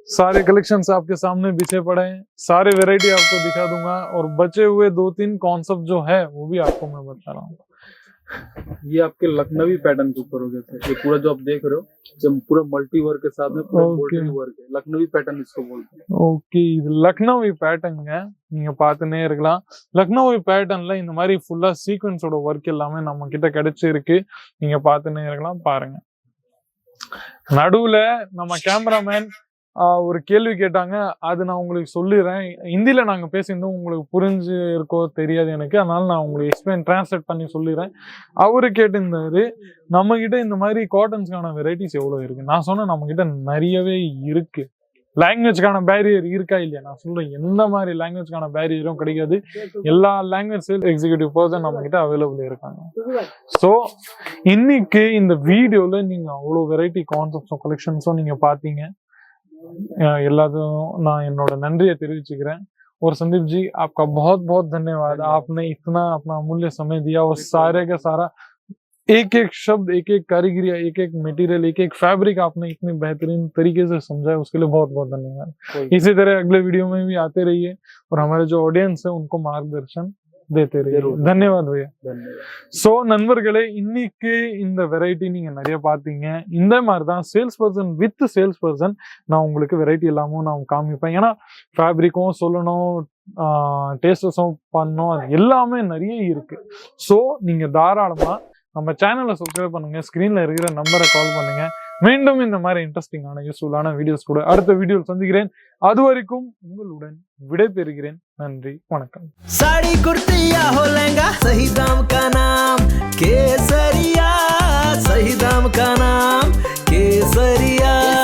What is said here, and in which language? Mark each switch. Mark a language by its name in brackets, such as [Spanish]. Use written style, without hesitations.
[Hindi] सारे कलेक्शंस आपके सामने बिछे पड़े हैं, सारे वैरायटी आपको दिखा दूंगा. और बचे हुए 2-3 कॉन्सेप्ट जो है वो भी आपको मैं बता रहा हूँ. ये आपके लखनवी पैटर्न के ऊपर हो गया सर। ये पूरा जो आप देख रहे हो, जब पूरा मल्टी वर्क के साथ में पूरा एम्ब्रॉयडरी वर्क है। लखनवी पैटर्न इसको बोलते हैं. [Tamil] ஓகே. இது லக்னோவி பேட்டர்னுங்க, நீங்க பார்த்துனே இருக்கலாம். லக்னோவி பேட்டர்ன்ல இந்த மாதிரி ஃபுல்லா சீக்வென்ஸோட ஒர்க் எல்லாமே நம்ம கிட்ட கிடைச்சிருக்கு. நீங்க பார்த்துனே இருக்கலாம். பாருங்க, நடுவுல நம்ம கேமராமேன் ஒரு கேள்வி கேட்டாங்க, அது நான் உங்களுக்கு சொல்லிடுறேன். ஹிந்தியில நாங்க பேசியிருந்தோம், உங்களுக்கு புரிஞ்சு இருக்கோ தெரியாது எனக்கு, அதனால நான் உங்களுக்கு எக்ஸ்பிளைன் டிரான்ஸ்லேட் பண்ணி சொல்லிடுறேன். அவரு கேட்டிருந்தாரு, நம்ம கிட்ட இந்த மாதிரி காட்டன்ஸ்க்கான வெரைட்டிஸ் எவ்வளவு இருக்கு. நான் சொன்னேன் நம்ம கிட்ட நிறையவே இருக்கு, லாங்குவேஜ்க்கான பேரியர் இருக்கா இல்லையா? நான் சொல்றேன், எந்த மாதிரி லாங்குவேஜ்க்கான பேரியரும் கிடைக்காது. எல்லா லாங்குவேஜ் சேல்ஸ் எக்ஸிக்யூட்டிவ் பர்சன் நம்ம கிட்ட அவைலபிள் இருக்காங்க. ஸோ இன்னைக்கு இந்த வீடியோல நீங்க அவ்வளோ வெரைட்டி கான்செப்ட்ஸும் கலெக்ஷன்ஸும் நீங்க பார்த்தீங்க. எல்லாத்துக்கும் நான் என்னோட நன்றியை தெரிவிச்சுக்கிறேன். [Hindi] और संदीप जी आपका बहुत बहुत धन्यवाद, आपने इतना अपना अमूल्य समय दिया और सारे का सारा एक एक शब्द, एक एक कारीगरी, एक एक मटेरियल, एक एक फैब्रिक आपने इतनी बेहतरीन तरीके से समझाया, उसके लिए बहुत बहुत धन्यवाद। इसी तरह अगले वीडियो में भी आते रहिए और हमारे जो ऑडियंस है उनको मार्गदर्शन देते रहिए। धन्यवाद भैया। [Tamil] சோ நண்பர்களே, இன்னைக்கு இந்த வெரைட்டி நீங்க நிறைய பாத்தீங்க. இந்த மாதிரிதான் sales person with sales person நான் உங்களுக்கு வெரைட்டி எல்லாமும் நான் காமிப்பேன். ஏன்னா ஃபேப்ரிக்கும் சொல்லணும், டேஸ்டஸும் பண்ணணும், அது எல்லாமே நிறைய இருக்கு. ஸோ நீங்க தாராளமா நம்ம சேனலை சப்ஸ்கிரைப் பண்ணுங்க, ஸ்கிரீன்ல இருக்கிற நம்பரை கால் பண்ணுங்க. மீண்டும் இந்த மாதிரி இன்ட்ரெஸ்டிங்கான யூஸ்ஃபுல்லான வீடியோஸ் கூட அடுத்த வீடியோவில் சந்திக்கிறேன். அது வரைக்கும் உங்களுடன் விடை பெறுகிறேன். நன்றி, வணக்கம். [Hindi] साड़ी कुर्ती या हो लहंगा, सही दाम का नाम केसरिया, सही दाम का नाम केसरिया।